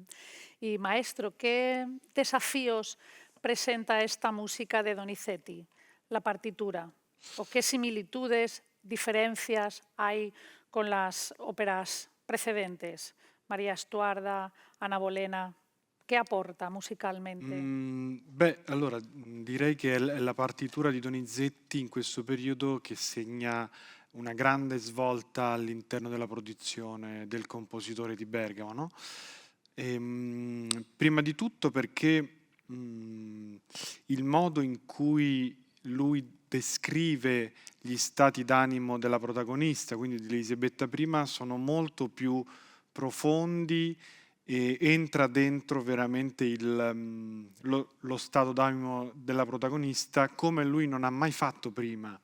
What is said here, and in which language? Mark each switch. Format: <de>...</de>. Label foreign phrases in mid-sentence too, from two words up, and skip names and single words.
<es>Y maestro, ¿qué desafíos presenta esta música de Donizetti, la partitura? ¿O qué similitudes, diferencias hay con las óperas precedentes? María Estuarda, Anna Bolena, ¿qué aporta musicalmente?</es> <it>Allora direi che è la partitura di Donizetti in questo periodo che segna una grande svolta all'interno della produzione del compositore di Bergamo, no? Prima di tutto perché il modo in cui lui descrive gli stati d'animo della protagonista, quindi di Elisabetta I, sono molto più profondi e entra dentro veramente lo stato d'animo della protagonista come lui non ha mai fatto prima.</it>